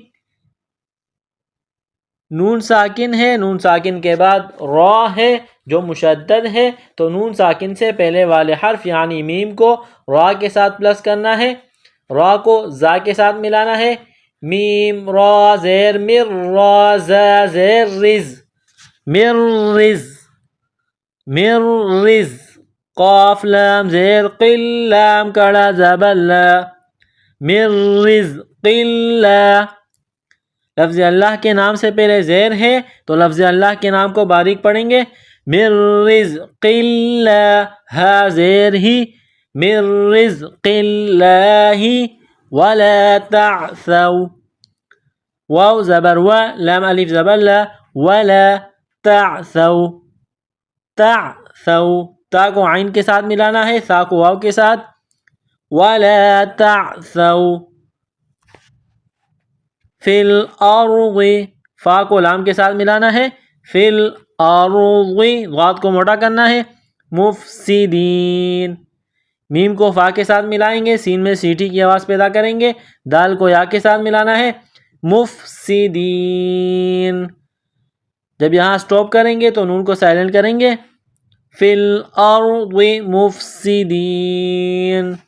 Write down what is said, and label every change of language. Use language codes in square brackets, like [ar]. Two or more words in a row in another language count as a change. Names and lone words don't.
[ur] نون ساکن ہے، نون ساکن کے بعد را ہے جو مشدد ہے تو نون ساکن سے پہلے والے حرف یعنی میم کو را کے ساتھ پلس کرنا ہے، را کو زا کے ساتھ ملانا ہے، میم را زیر مر، را زا زیر رز، مر رز، مر رز، قاف لام زیر قل، لام کڑا زبر لا، [ar] مر رزق اللہ، [ur] لفظ اللہ کے نام سے پہلے زیر ہے تو لفظ اللہ کے نام کو باریک پڑھیں گے، [ar] مر رزق اللہ، [ur] ہا زیر ہی، [ar] مر رزق اللہ، ولا تعثوا، [ur] واو زبر و، لام الف زبر لا، [ar] ولا تعثوا، [ur] تعثوا، تا کو عین کے ساتھ ملانا ہے، سا کو واو کے ساتھ، [ar] ولا تعثوا فی الارض، [ur] فا کو لام کے ساتھ ملانا ہے، [ar] فی الارض، [ur] غاد کو موٹا کرنا ہے، مفسدین، میم کو فا کے ساتھ ملائیں گے، سین میں سیٹی کی آواز پیدا کریں گے، دال کو یا کے ساتھ ملانا ہے، مفسدین، جب یہاں سٹاپ کریں گے تو نون کو سائلنٹ کریں گے، [ar] فی الارض مفسدین۔